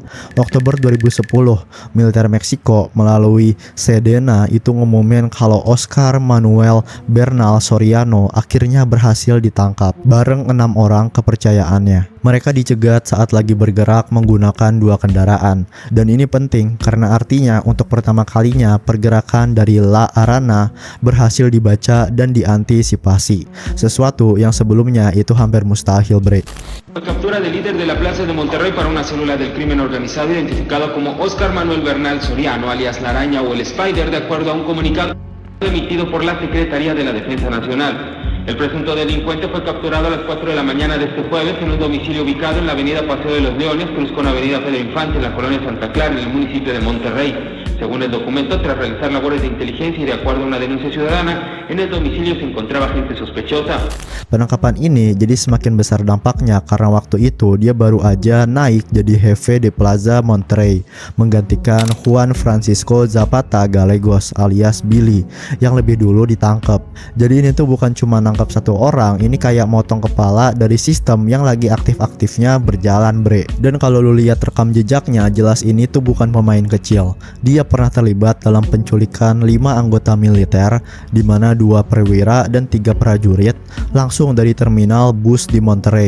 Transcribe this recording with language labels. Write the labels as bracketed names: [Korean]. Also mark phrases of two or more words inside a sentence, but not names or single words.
[Indonesian] Oktober 2010, militer Meksiko melalui Sedena itu ngumumin kalau Oscar Manuel Bernal Soriano akhirnya berhasil ditangkap bareng 6 orang kepercayaannya. Mereka dicegat saat lagi bergerak menggunakan 2 kendaraan. Dan ini penting karena artinya untuk pertama kalinya pergerakan dari La Arana berhasil dibaca dan diantisipasi. Sesuatu yang sebelumnya itu hampir mustahil bre. [Spanish] Captura del líder de la plaza de Monterrey para una célula del crimen organizado identificado como Oscar Manuel Bernal Soriano, alias La Araña o el Spider, de acuerdo a un comunicado emitido por la Secretaría de la Defensa Nacional. El presunto delincuente fue capturado a las 4 de la mañana de este jueves en un domicilio ubicado en la avenida Paseo de los Leones, cruz con avenida Pedro Infante, en la colonia Santa Clara, en el municipio de Monterrey. Según el documento, tras realizar labores de inteligencia y de acuerdo a una denuncia ciudadana, en el domicilio se encontraba gente sospechosa. [Indonesian] Penangkapan ini jadi semakin besar dampaknya karena waktu itu dia baru aja naik jadi [Spanish] jefe de Plaza Monterrey, [Indonesian] menggantikan Juan Francisco Zapata Gallegos alias Billy yang lebih dulu ditangkap. Jadi ini tuh bukan cuma nangkap satu orang, ini kayak motong kepala dari sistem yang lagi aktif-aktifnya berjalan bre. Dan kalau lu lihat rekam jejaknya, jelas ini tuh bukan pemain kecil. Dia pernah terlibat dalam penculikan 5 anggota militer, di mana 2 perwira dan 3 prajurit langsung dari terminal bus di Monterrey.